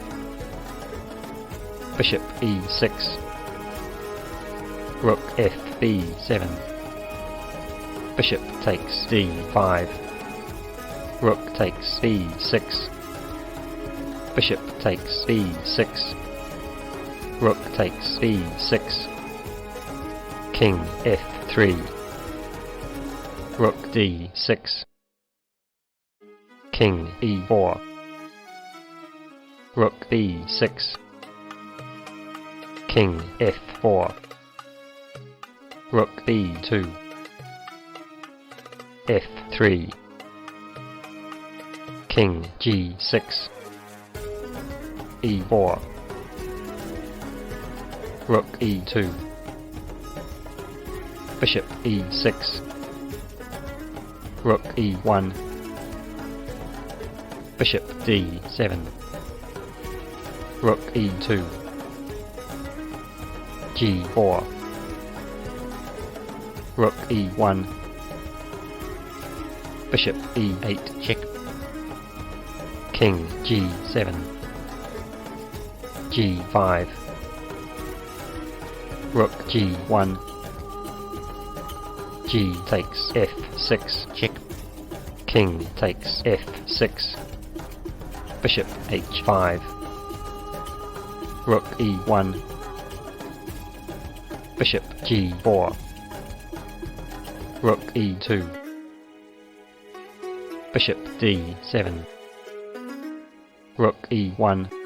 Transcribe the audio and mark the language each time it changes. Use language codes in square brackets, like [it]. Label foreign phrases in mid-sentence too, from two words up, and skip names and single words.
[en] Bishop e6, Rook fb7, Bishop takes d5, Rook takes b6, Bishop takes b6, Rook takes b6, King f3, Rook d6, King e4, Rook b6, King f4, Rook b2, f3, King g6, e4, Rook e2, Bishop e6, Rook e1, Bishop d7, Rook e2, g4, Rook e1, Bishop e8 check, King g7, g5, Rook g1, G takes f6 check, King takes f6, Bishop h5, Rook e1, Bishop g4, Rook e2, Bishop d7, Rook e1,